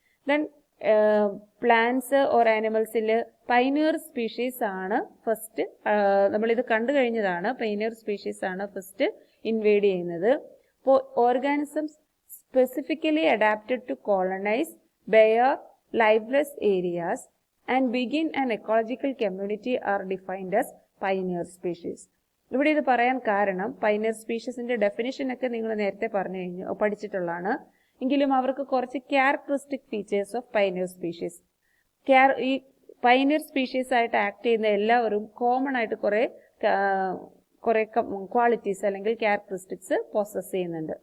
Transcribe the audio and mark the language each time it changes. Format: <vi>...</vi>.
<ml>Then plants or ആനിമൽസിൽ pioneer species ആണ് first, നമ്മളിത് കണ്ടു കഴിഞ്ഞതാണ്. പൈനിയർ സ്പീഷീസ് ആണ് ഫസ്റ്റ് ഇൻവേഡ് ചെയ്യുന്നത്. അപ്പോൾ</ml> <en>Organisms specifically adapted to colonize bare lifeless areas and begin an ecological community are defined as pioneer species.</en> <ml>ഇവിടെ ഇത് പറയാൻ കാരണം പൈനിയർ സ്പീഷീസിന്റെ ഡെഫിനിഷൻ ഒക്കെ നിങ്ങൾ നേരത്തെ പഠിച്ചിട്ടുള്ളതാണ്. എങ്കിലും അവർക്ക് കുറച്ച് characteristic features of pioneer species. ഈ പൈനിയർ സ്പീഷീസ് ആയിട്ട് ആക്ട് ചെയ്യുന്ന എല്ലാവരും കോമൺ ആയിട്ട് കുറെ ക്വാളിറ്റീസ് അല്ലെങ്കിൽ ക്യാരക്ടറിസ്റ്റിക്സ് പോസസ് ചെയ്യുന്നുണ്ട്.</ml>